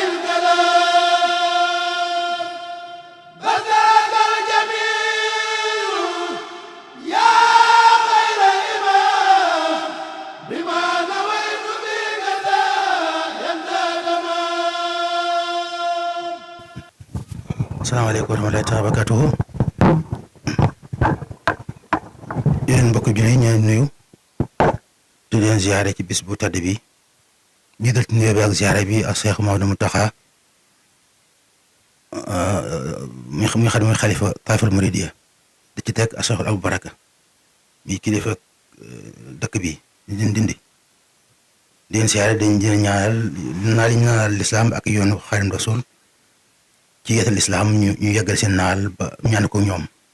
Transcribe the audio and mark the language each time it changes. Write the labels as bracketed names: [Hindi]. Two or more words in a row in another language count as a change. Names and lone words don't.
[Arabic] بالكلام بذاك الجميل يا خير إمام بما نويت بك ينتهى تمام. السلام عليكم ورحمة الله وبركاته. [Wolof] yéen mbokk jullit ñu nuyu di leen ziare ci bis bu tedd bi jiital ci nuyoo bi ak ziare bi ak Cheikh Maodo Mountakha mi xam ne xalifa Taiful Muridiya di ci teg ak Cheikh Abou Baraka mi kilifa dëkk bi di Ndindi di leen ziare dañ di ñaanal lislaam ak yoonu Xaadimu Rasuul ci yeetal lislaam ñu yeggal seen naal ba ñaan ko ñoom